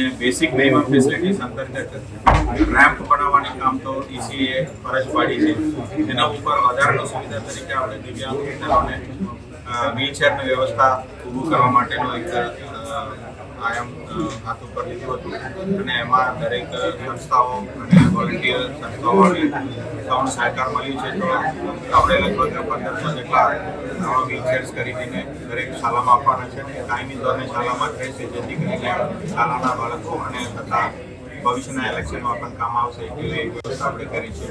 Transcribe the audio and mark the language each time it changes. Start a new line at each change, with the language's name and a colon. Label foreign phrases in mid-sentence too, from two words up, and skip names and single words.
English: basic minimum facilities
Gujarati: અંતર્ગત રેમ્પ બનાવવાની કામ તો ઈસીએ ફરજ પાડી હૈ। એના ઉપર વધારાની સુવિધા તરીકે આપણે દિવ્યાંગ મિત્રોને વ્હીલચેરની વ્યવસ્થા ઊભું કરવા માટેનો એક આયામ હાથ ઉપર લીધું હતું અને એમાં દરેક સંસ્થાઓ અને વોલન્ટિયર સંસ્થાઓને સૌનો સહકાર મળ્યો છે। તો આપણે લગભગ 1500 જેટલા નવા વ્હીલચેર્સ ખરીદીને દરેક શાળામાં આપવાના છે અને કાયમી ધોરણે શાળામાં રહેશે, જેથી કરીને શાળાના બાળકો અને તથા ભવિષ્યના ઇલેક્શનમાં પણ કામ આવશે એવી વ્યવસ્થા આપણે કરી છે।